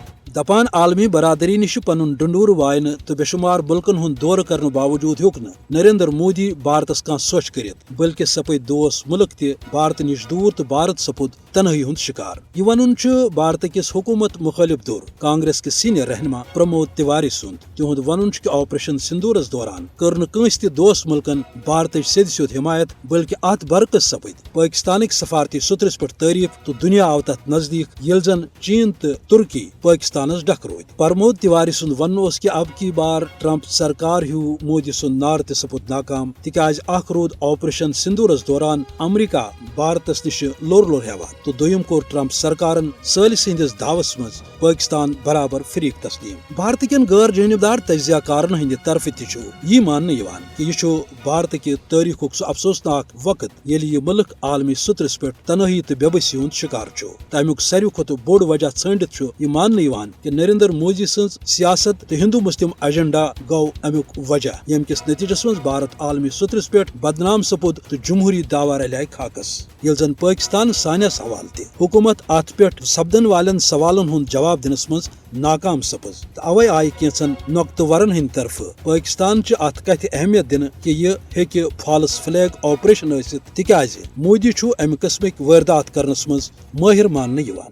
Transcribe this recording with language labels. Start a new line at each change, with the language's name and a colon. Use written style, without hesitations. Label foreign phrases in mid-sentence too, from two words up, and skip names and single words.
Kashmiri: دپان عالمی برادری نش پن ڈنڈور وائن تو بے شمار ملکن ہند دور کرنے باوجود ہیوک نریندر مودی بھارتس کان سوچ کرت بلکہ سپد دوست ملک تہ بھارت نش دور تو بھارت سپود تنہائی ہند شکار۔ یہ ون بھارت کس حکومت مخالف دور
Urdu: کانگریس کے سینئر رہنما
Kashmiri: پرمود تیواری سند تہد ون کہ آپریشن سندورس دوران کر کنس تہ دوست ملکن بھارت سید سیود حمایت بلکہ ات برعکس سپد پاکستانک سفارتی سترس پہ تعریف تو دنیا آو تت نزدیک یل زن چین تو ترکی پاکستانس ڈک روت۔ پرمود تیواری سند ون کہ
Urdu: اب کی بار
Kashmiri: ٹرمپ سرکار ہیو مودی سند نار تہ سپود ناکام تکیاز اخ رود آپریشن سندورس دوران امریکہ بھارتس نش لور لور ہیوان تو دویم کور ٹرمپ سرکارن سالس ہندس دعوس مز پاکستان برابر فریق تسلیم۔ بھارت کن غیر جانبدار تجزیہ کارن ہند طرف تہ یہ ماننے یوان کہ یہ بھارت کہ تاریخ سہ افسوسناک وقت یل یہ ملک عالمی سترس پہ تنہائی تو بے بسی ہند شکار تمیک ساروی کھت بوڑ وجہ ژھانڈت یہ ماننے یوان کہ نریندر مودی سن سیاست تو ہندو مسلم ایجنڈا گو امیک وجہ یم کس نتیجس مز بھارت عالمی سترس پہ بدنام سپود تو جمہوری دعوی رلائے خاکس یل زن پاکستان سانس حوالہ تہ حکومت ات پہ سپدن والن سوالن ہند جواب دنس مز ناکام سپز تو اوے آئی کینچن نقطہ ورن ہند طرف پاکستان چھ ات کتھ اہمیت دن کہ یہ ہیکہ
English: false flag operation
Kashmiri: ٲسِتھ تکیازِ مودی چھ امہ قسمک واردات کرنس مز ماہر ماننے یوان۔